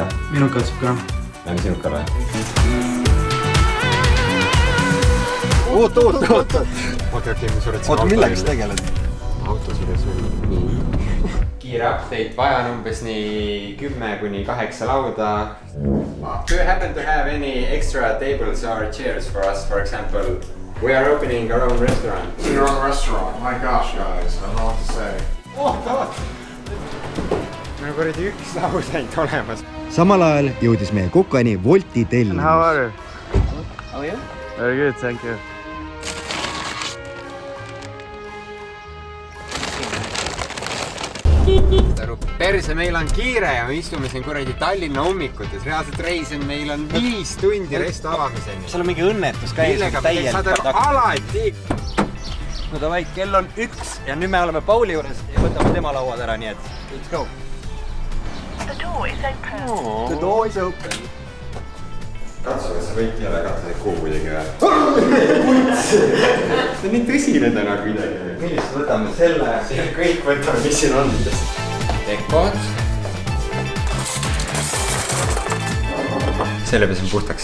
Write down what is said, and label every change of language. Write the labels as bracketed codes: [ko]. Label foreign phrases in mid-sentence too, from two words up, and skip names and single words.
[et] Minu katsub ka. Lähme sinukale. Oot. Okei, me suretsime Oota, milleks tegeled? Auto suretsime. Kiire update, vajan umbes nii 10–8 lauda. [en] Do you happen to have any extra tables or chairs for us, for example? We are opening our own restaurant. Your own restaurant? My gosh, guys, I don't know what to say. [et] Meil kuradi üks laud ainult olemas. Samal ajal jõudis meie kokani Wolti tellimus. [en] How are you? How are you? Very good, thank you. [et] Perse, meil on kiire ja me istume siin kuradi Tallinna hommikutes. Reaalselt reisen, meil on 5 tundi resto avamiseni. Seal on mingi õnnetus käis. Millega me saad alati. No davai, kell on 1 ja nüüd me oleme Pauli juures ja võtame tema lauad ära, nii et [en] let's go. The door is open. The door is open. [et] Katsu, kas sa võid jälle katsuda kuu kuidagi või? See on nii tõsine täna kuidagi. Millist võtame selle? Kõik võtame, mis siin on. Tekod. Selle pesin puhtaks.